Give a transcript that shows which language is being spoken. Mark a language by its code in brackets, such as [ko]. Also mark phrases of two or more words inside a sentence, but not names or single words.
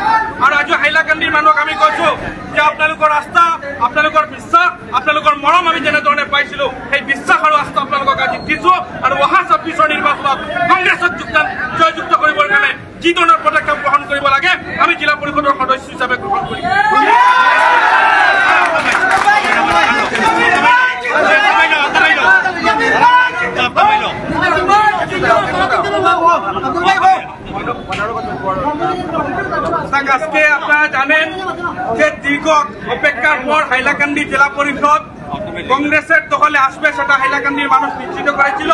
[as] আৰু আজি হাইলাকান্দিৰ মানুহক আমি কৈছোঁ যে আপোনালোকৰ আস্থা, আপোনালোকৰ বিশ্বাস, আপোনালোকৰ মৰম আমি যেনেধৰণে পাইছিলোঁ, সেই বিশ্বাস আৰু আস্থা আপোনালোকক আজি দিছোঁ। আৰু অহা ২৬ৰ নিৰ্বাচনত কংগ্ৰেছক জয়যুক্ত কৰিবৰ কাৰণে যি ধৰণৰ পদক্ষেপ গ্ৰহণ কৰিব লাগে আমি জিলা পৰিষদৰ সদস্য হিচাপে গ্ৰহণ কৰিম। [bn] আজকে আপনারা জানেন যে দীর্ঘ অপেক্ষার পর হাইলাকান্দি জেলা পরিষদ কংগ্রেসের দখলে আসবে, সেটা হাইলাকান্দির মানুষ নিশ্চিত করেছিল।